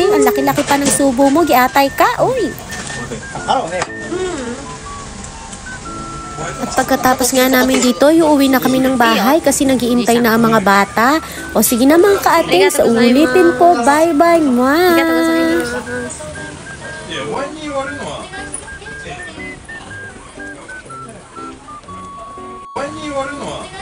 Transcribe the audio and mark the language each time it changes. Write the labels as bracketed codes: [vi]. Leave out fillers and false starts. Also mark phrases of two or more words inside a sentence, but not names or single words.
[tl] Ang laki-laki pa ng subo mo. [ceb] Giatay ka, uy. [tl] At pagkatapos nga namin dito, uuwi na kami ng bahay kasi nagiintay na ang mga bata. O sige na mga ka-ate, sa ulitin po. [en] Bye-bye, mwah! [ja] いや、前に言われるのは、前に言われるのは